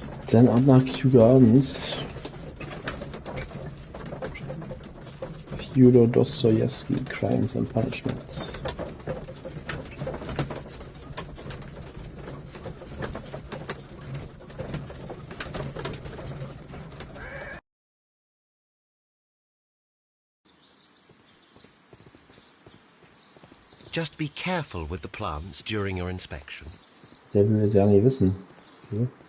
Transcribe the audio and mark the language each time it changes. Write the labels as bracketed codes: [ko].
[de] Dann ab nach Kew Gardens. [en] Fyodor Dostoevsky, Crimes and Punishments. Just be careful with the plants during your inspection. [de] Der will es ja nicht wissen. Okay.